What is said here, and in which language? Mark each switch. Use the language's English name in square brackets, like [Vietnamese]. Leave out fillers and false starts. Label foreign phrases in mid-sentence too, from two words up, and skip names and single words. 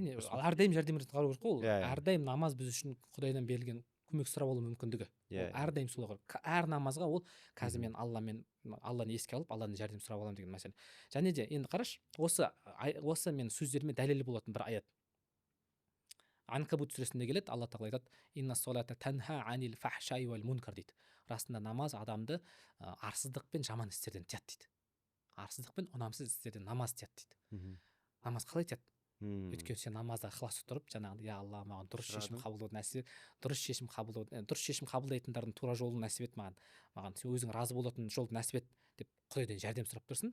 [Kazakh] Әрине, әрдайым жәрдем ретінде қарау керек қой. Әрдайым намаз біз үшін Құдайдан берілген көмек сұрап алу мүмкіндігі. Әрдайым солай ғой. Әр намазға ол қазір мен Алланы еске алып, Алладан жәрдем сұрап аламын деген мәселе. Және де енді қараш, осы мен сөздеріме дәлелі болатын бір аят. Анкабут сүресінде келеді, Алла тағала айтады: [Arabic] "إن الصلاة تنهى عن الفحشاء والمنكر" [Kazakh] дейді. Расында намаз адамды арсыздық пен жаман істерден тыяды дейді. Арсыздық пен ұнамсыз істерден намаз тыяды дейді. Намаз қалай тыяды? Өйткені сен намазда ықылас тұрып, жаңағыдай, я Алла, маған дұрыс шешім қабылдауды нәсіп ет, дұрыс шешім қабылдайтындардың тура жолын нәсіп ет маған сен өзің разы болатын жолды нәсіп ет деп Құдайдан жәрдем сұрап тұрсын.